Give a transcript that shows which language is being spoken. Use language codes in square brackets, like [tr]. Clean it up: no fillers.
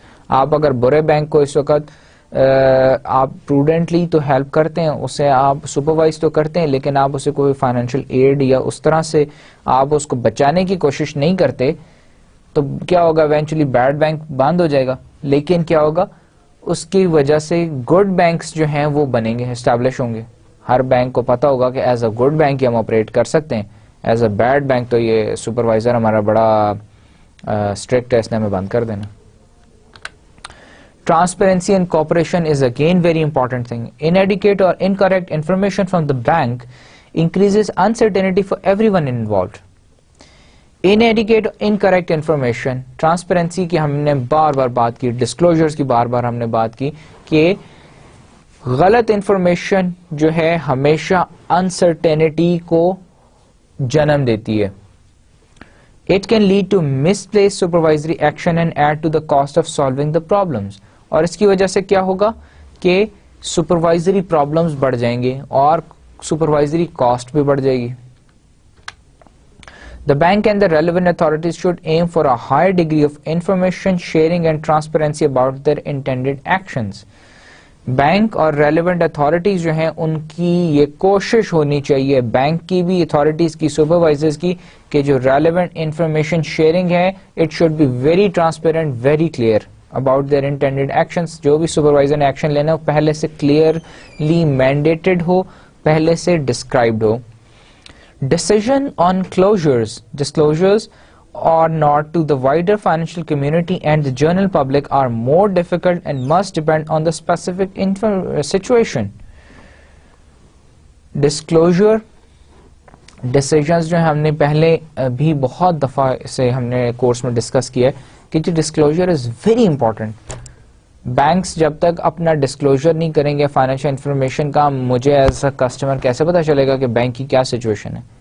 [ur] آپ اگر برے بینک کو اس وقت آپ پروڈنٹلی تو ہیلپ کرتے ہیں, اسے آپ سپروائز تو کرتے ہیں, لیکن آپ اسے کوئی فائنینشیل ایڈ یا اس طرح سے آپ اس کو بچانے کی کوشش نہیں کرتے, تو کیا ہوگا, ایونچولی بیڈ بینک بند ہو جائے گا. لیکن کیا ہوگا, اس کی وجہ سے گڈ بینکس جو ہیں وہ بنیں گے, اسٹیبلش ہوں گے. ہر بینک کو پتا ہوگا کہ ایز اے گڈ بینک ہم آپریٹ کر سکتے ہیں, ایز اے بیڈ بینک تو یہ سپروائزر ہمارا بڑا اسٹرکٹ ہے, اس نے ہمیں بند کر دینا. [en] Transparency and cooperation is again very important thing. Inadequate or incorrect information from the bank increases uncertainty for everyone involved. Inadequate or incorrect information, [ur] transparency کی ہم نے بار بار بات کی, ڈسکلوجرز کی بار بار ہم نے بات کی کہ غلط انفارمیشن جو ہے ہمیشہ انسرٹینٹی کو جنم دیتی ہے. [en] It can lead to misplaced supervisory action and add to the cost of solving the problems. [ur] اور اس کی وجہ سے کیا ہوگا کہ سپروائزری پرابلمز بڑھ جائیں گے اور سپروائزری کاسٹ بھی بڑھ جائے گی. [en] The bank and the relevant authorities should aim for a high degree of information sharing and transparency about their intended actions. [ur] Bank اور ریلیونٹ اتھارٹیز جو ہیں ان کی یہ کوشش ہونی چاہیے, بینک کی بھی, اتھارٹیز کی, سپروائزرز کی, کہ جو ریلیونٹ انفارمیشن شیئرنگ ہے [en] It should be very transparent, very clear about their intended actions. [ur] جو بھی سپروائزر نے ایکشن لینا ہو پہلے سے کلیئرلی مینڈیٹڈ ہو, پہلے سے described ہو. [en] Decision on disclosures or not to the wider financial community and the general public are more difficult and must depend on the specific situation. Disclosure decisions [ur] جو ہم نے پہلے بھی بہت دفعہ سے ہم نے کورس میں ڈسکس کیا ہے کہ جو [en] Disclosure is very important. [ur] Banks جب تک اپنا ڈسکلوجر نہیں کریں گے فائنینشیل انفارمیشن کا, مجھے ایز اے کسٹمر کیسے پتا چلے گا کہ بینک کی کیا سچویشن ہے.